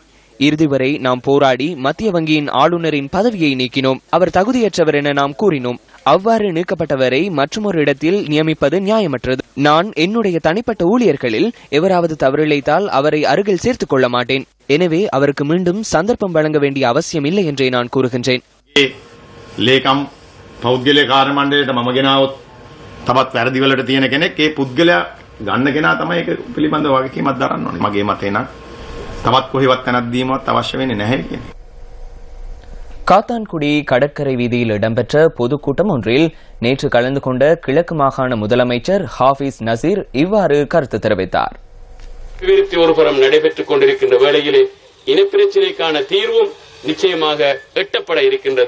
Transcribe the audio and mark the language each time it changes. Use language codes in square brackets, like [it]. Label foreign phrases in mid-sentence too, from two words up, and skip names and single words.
[ta] இறுதி வரை நாம் போராடி மத்திய வங்கியின் ஆளுநரின் பதவியை நீக்கினோம். அவர் தகுதியற்றவர் என நாம் கூறினோம். அவ்வாறு நீக்கப்பட்டவரை மற்றொரு இடத்தில் நியமிப்பது நியாயமற்றது. நான் என்னுடைய தனிப்பட்ட ஊழியர்களில் எவராவது தவறிழைத்தால் அவரை அருகில் சேர்த்துக் கொள்ள மாட்டேன். எனவே அவருக்கு மீண்டும் சந்தர்ப்பம் வழங்க வேண்டிய அவசியம் இல்லை என்றே நான் கூறுகின்றேன். [si] තවත් වැරදි වලට තියෙන කෙනෙක් ඒ පුද්ගලයා ගන්න කෙනා තමයි ඒක පිළිබඳව වගකීමක් දරන්න ඕනේ. මගේ මතේ නම් තවත් කොහෙවත් තැනක් දීමවත් අවශ්‍ය වෙන්නේ නැහැ කියන්නේ. [ta] காத்தான்குடி கடற்கரை வீதியில் இடம்பெற்ற பொதுக்கூட்டம் ஒன்றில் நேற்று கலந்து கொண்ட கிழக்கு மாகாண முதலமைச்சர் ஹாஃபிஸ் நசீர் இவ்வாறு கருத்து தெரிவித்தார். ஒருபுறம் நடைபெற்றுக் கொண்டிருக்கின்ற வேளையிலே இனப்பிரச்சினைக்கான தீர்வும் நிச்சயமாக எட்டப்பட இருக்கின்றது.